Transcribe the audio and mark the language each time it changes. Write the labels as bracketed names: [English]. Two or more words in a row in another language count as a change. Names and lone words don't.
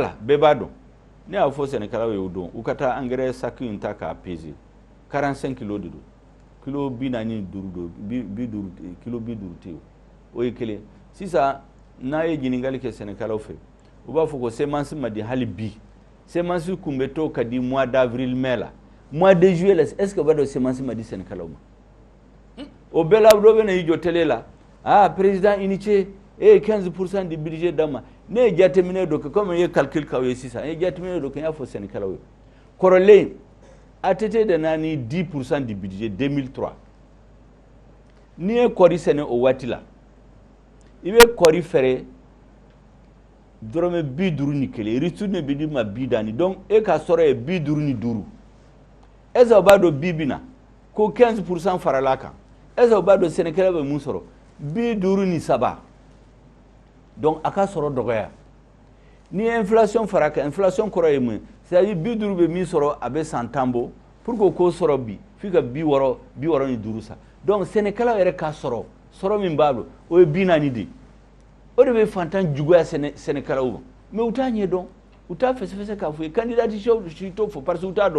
[Bambara] la bɛɛ b'a dɔn ne y'a fɔ sɛnɛkɛlaw ye o don u ka taa engrais sac in ta k'a peser 45 kilos de don kilo 45 don kilo 50 tɛ yen o ye kelen sisan n'a ye ɲininkali kɛ sɛnɛkɛlaw fɛ u b'a fɔ ko semence ma di hali bi semence kun bɛ to ka di [French] mois d'avril [Bambara] mai la [French] mois de juillet [Bambara] la [French] est-ce que [Bambara] u b'a dɔn semence ma di sɛnɛkɛlaw ma o bɛɛ la dɔ bɛ na i jɔ télé la [French] président initié 15% du budget [Bambara] d'an ma ne ye jateminɛ dɔ kɛ comme n ye calcul k'aw ye sisan n ye jateminɛ dɔ kɛ n y'a fɔ sɛnɛkɛlaw ye kɔrɔlen ATT de nani [French] 10% du budget 2003 [Bambara] ni ye kɔri sɛnɛ o waati la i bɛ kɔri fɛrɛ dɔrɔmɛ 51 retourne bɛ di ma 40 donc e ka sɔrɔ ye 55 [French] est-ce que [Bambara] o b'a dɔn bi bina ko 15% farala kan [French] est-ce que [Bambara] o b'a dɔn sɛnɛkɛla bɛ mun sɔrɔ 53 donc a ka sɔrɔ dɔgɔya ni inflation fara kan inflation kɔrɔ ye mun [French] c'est-à-dire [Bambara] 50 bɛ min sɔrɔ a bɛ san 10 bɔ [French] pour que [Bambara] ko sɔrɔ bi f'i ka 65 sa donc sɛnɛkɛla yɛrɛ ka sɔrɔ min b'a bolo o ye 40 de o de bɛ fantan juguya sɛnɛkɛlaw ma mais u t'a ɲɛdɔn u t'a fɛsɛfɛsɛ k'a fɔ ye candidat si t'o fɔ parce que u t'a